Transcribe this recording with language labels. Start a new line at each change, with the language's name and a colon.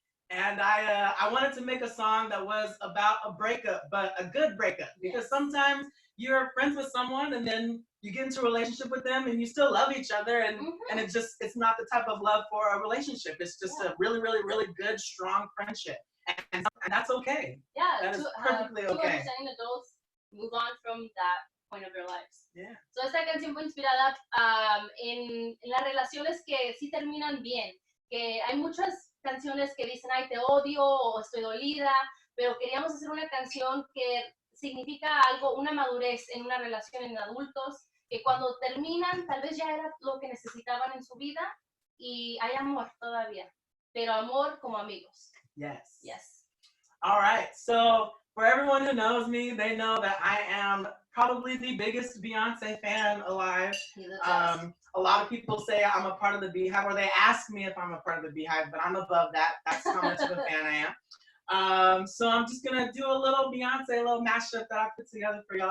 English: And I wanted to make a song that was about a breakup, but a good breakup, because sometimes you're friends with someone and then you get into a relationship with them and you still love each other and and it's not the type of love for a relationship. It's just a really, really, really good, strong friendship. And that's okay. Yeah, That is two perfectly okay. understanding adults move on from that point of their lives. Yeah.
Spanish: So esta canción fue inspirada en las relaciones que sí terminan bien, que hay muchas canciones que dicen, ay, te odio o estoy dolida, pero queríamos hacer una canción que significa algo, una madurez en una relación en adultos, que cuando terminan tal vez ya era lo que necesitaban en su vida y hay amor todavía, pero amor como amigos.
English: Yes. Yes. All right. So for everyone who knows me, they know that I am probably the biggest Beyonce fan alive. A lot of people say I'm a part of the Beehive, or they ask me if I'm a part of the Beehive, but I'm above that. That's how much of a fan I am. So I'm just gonna do a little Beyonce, a little mashup that I put together for y'all.